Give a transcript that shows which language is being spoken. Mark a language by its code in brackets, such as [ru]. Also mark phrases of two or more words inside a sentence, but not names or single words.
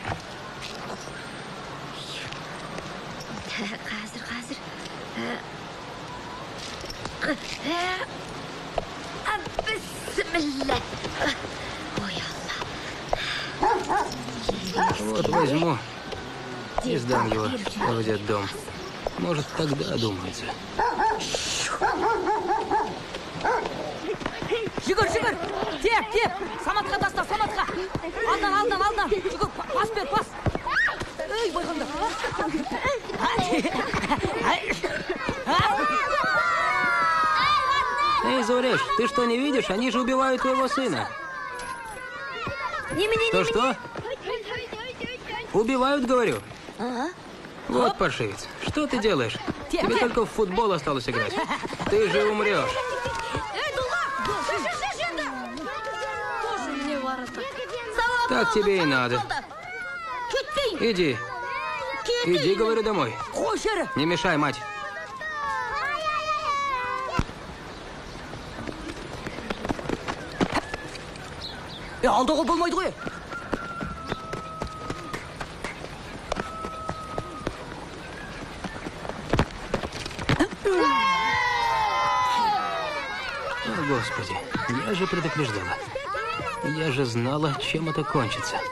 [ru] Вот возьму и сдам его в детдом. Может, тогда одумается. [kk] Жүгір! Теп! Саматқа таста, саматқа! Алдан! Жүгір, пас бер, пас! Эй, байғанда! [ru] Эй, Зореш, ты что, не видишь? Они же убивают твоего сына. Что? Убивают, говорю. Вот паршивец. Что ты делаешь? Тебе только в футбол осталось играть. Ты же умрешь. Так тебе и надо. Иди, говорю, домой. Не мешай, мать. [kk] Алдауға болмайды ғой. [ru] О, Господи, я же предупреждала. Я же знала, чем это кончится.